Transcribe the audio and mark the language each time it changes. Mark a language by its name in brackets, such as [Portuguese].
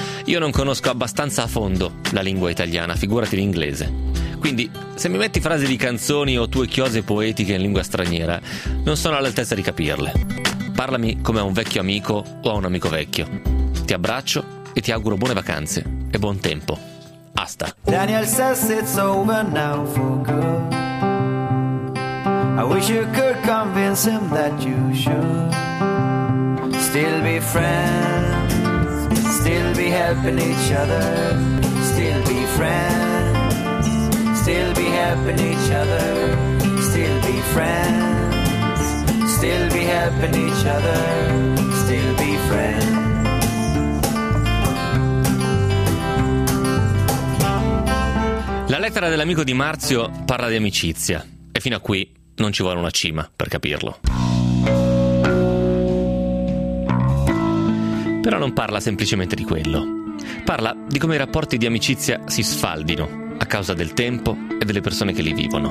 [Italian] Io non conosco abbastanza a fondo la lingua italiana, figurati l'inglese. Quindi, se mi metti frasi di canzoni o tue chiose poetiche in lingua straniera, non sono all'altezza di capirle. Parlami come a un vecchio amico o a un amico vecchio. Ti abbraccio e ti auguro buone vacanze e buon tempo. [Spanish] Hasta. [English] Daniel says it's over now for good. I wish you could convince him that you should still be friends. Still be helping each other, still be friends, still be helping each other, still be friends, still be helping each other, still be friends. [Italian] La lettera dell'amico di Marzio parla di amicizia e fino a qui non ci vuole una cima per capirlo. Però non parla semplicemente di quello. Parla di come i rapporti di amicizia si sfaldino a causa del tempo e delle persone che li vivono.